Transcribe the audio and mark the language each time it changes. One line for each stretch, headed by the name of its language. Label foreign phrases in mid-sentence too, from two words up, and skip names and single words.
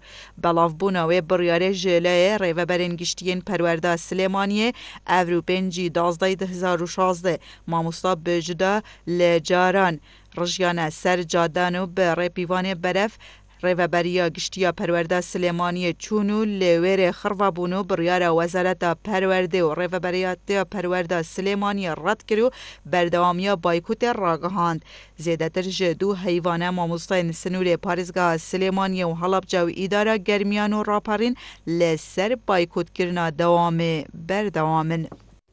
Kurdish: بەڵاوبوونەوەی بڕیارێ ژێلەیە ڕێڤەبەرên گشتیên پەروەردە سلێمانیê ئەڤرو پێنجی 2016 مامۆستا بێژدا لە جاران ڕژیانە سەر جادان و بە ڕێپیوانê بەرەف ڕێڤەبەریە گشتیە پەروەردە سلێمانیê چوون و لە وێرê خڕڤە بوون و بڕیارە وەزارەتە پەروەردێ و ڕێڤەبەریەتە پەروەردە سلێمانیە ڕەت کرد و بەردەوامیە بایکوتێ ڕاگەهاند. زێدەتر ji دوو heyvane mamosteyên Sinûrê Parêzgeha Silêmaniyê û Helebca û îdara germiyan û raperîn li ser baykûtkirina dewamê berdewam in.